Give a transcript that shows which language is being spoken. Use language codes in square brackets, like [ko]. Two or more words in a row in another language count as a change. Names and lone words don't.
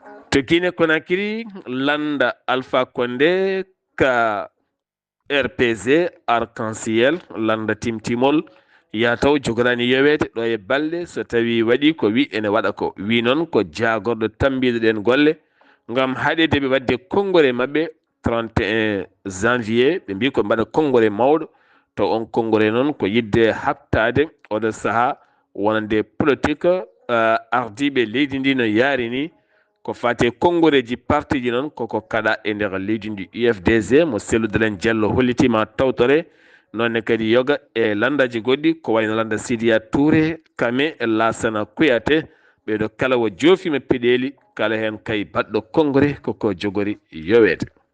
[ff] To Guinée Conakry, landa Alpha Condé ka R P G, Arc-en-Ciel, landa timtimol, ya taw jogorani yowede ɗo e balɗe so tawi waɗi ko wi ene waɗa ko. Wi noon ko jagorɗo tambiɗo ɗen golle, ngam haɗede ɓe wadde konngol e maɓɓe [fr] trente et un janvier, [ff] ɓe mbi ko mbaɗa konngol e mawɗo, to on konngol e noon ko yidde haɓtade oɗo saha wonande politique, euh, ardiɓe leydi ndi no yaari ni, ko fate konngoreji parti ji noon koko kaɗa e nder leydi ndi. U F D G mo Cellou Dalein Diallo hollitima tawtore, nonne kadi yoga e landaji goɗɗi ko wayno landa Sidiya Touré, Kame, Lassana Kouyaté, ɓeɗo kala wo joofima peɗeli, kala hen kay baɗɗo konngore koko jogori yowede.